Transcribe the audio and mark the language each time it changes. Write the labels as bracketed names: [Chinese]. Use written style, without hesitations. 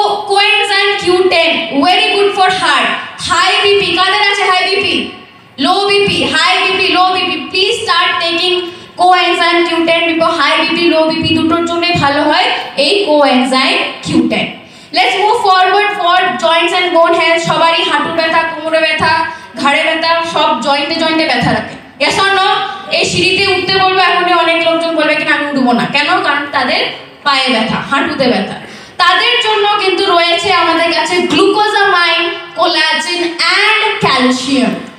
[English] Coenzyme Q10 very good for heart. [Bangla] High BP কাদের আছে, high BP, low BP, high BP, low BP, [English] please start taking coenzyme Q10 [Bangla] because high BP, low BP দুটোর জন্যই ভালো হয় এই coenzyme Q10। [English] Let's move forward for joints and bone health. [Bangla] সবারই হাঁটু ব্যথা, কোমরে ব্যথা, ঘাড়ে ব্যথা, সব জয়েন্টে ব্যথা রাখে। [English] Yes or no? [Bangla] এই সিঁড়িতে উঠতে বলবো এখনই অনেক লোকজন বলবে কিনা আমি উঠবো না, কেন? কারণ তাদের পায়ে ব্যথা, হাঁটুতে ব্যথা। তাদের জন্য কিন্তু রয়েছে আমাদের কাছে গ্লুকোজামাইন, কোলাজেন এন্ড ক্যালসিয়াম।